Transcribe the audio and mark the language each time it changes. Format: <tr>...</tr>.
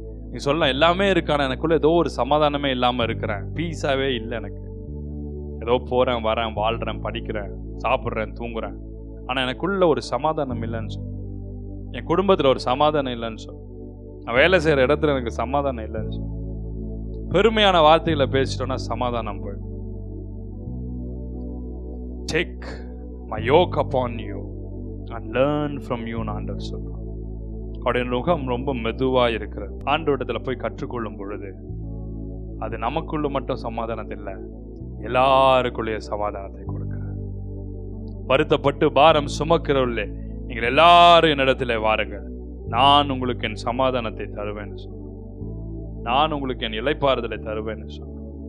<ta>நீ சொல்லலாம் எல்லாமே இருக்கான, எனக்குள்ள ஏதோ ஒரு சமாதானமே இல்லாமல் இருக்கிறேன், பீஸாவே இல்லை எனக்கு, ஏதோ போகிறேன் வரேன் வாழ்கிறேன் படிக்கிறேன் சாப்பிட்றேன் தூங்குறேன், ஆனால் எனக்குள்ள ஒரு சமாதானம் இல்லைன்னு சொல். என் குடும்பத்தில் ஒரு சமாதானம் இல்லைன்னு சொல். நான் வேலை செய்கிற இடத்துல எனக்கு சமாதானம் இல்லைன்னு சொல். பெருமையான வார்த்தைகளை பேசிட்டோம்னா சமாதானம் போயிடும்.</ta> <en>Take my yoke upon you and learn from you</en> <ta>ன்னு ஆண்டவர் சொல்றார். அவருடைய நுகம் ரொம்ப மெதுவாக இருக்கிறது. ஆண்டவரிடத்துல போய் கற்றுக்கொள்ளும் பொழுது அது நமக்குள்ள மட்டும் சமாதானத்தை இல்லை, எல்லாருக்குள்ளேயே சமாதானத்தை கொடுக்கிறார். வருத்தப்பட்டு பாரம் சுமக்கிறவர்களே நீங்கள் எல்லாரும் என்னிடத்துல வாருங்கள், நான் உங்களுக்கு என் சமாதானத்தை தருவேன்னு சொல்றேன், நான் உங்களுக்கு என் இளைப்பாறுதலை தருவேன்னு சொல்றேன்.</ta>